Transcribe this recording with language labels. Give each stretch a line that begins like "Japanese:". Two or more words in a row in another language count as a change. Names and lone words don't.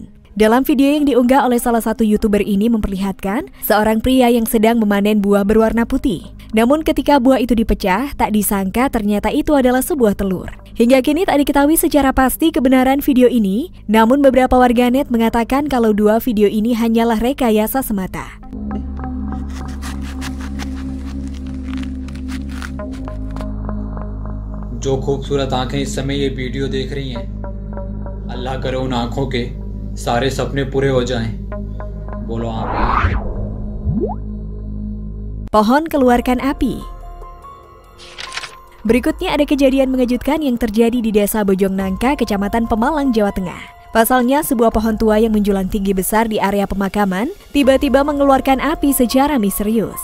Indonesian: Dalam video yang diunggah oleh salah satu YouTuber ini memperlihatkan seorang pria yang sedang memanen buah berwarna putih. Namun ketika buah itu dipecah, tak disangka ternyata itu adalah sebuah telur. Hingga kini tak diketahui secara pasti kebenaran video ini, namun beberapa warganet mengatakan kalau dua video ini hanyalah rekayasa semata.
Hindi: जो खूबसूरत आंखें इस समय ये वीडियो देख रही हैं, अल्लाह करे उन आंखों के सारे सपने पूरे हो जाएं। बोलो आमीन।
Indonesian: Pohon keluarkan api. Berikutnya ada kejadian mengejutkan yang terjadi di Desa Bojongnangka, Kecamatan Pemalang, Jawa Tengah. Pasalnya sebuah pohon tua yang menjulang tinggi besar di area pemakaman tiba-tiba mengeluarkan api secara misterius.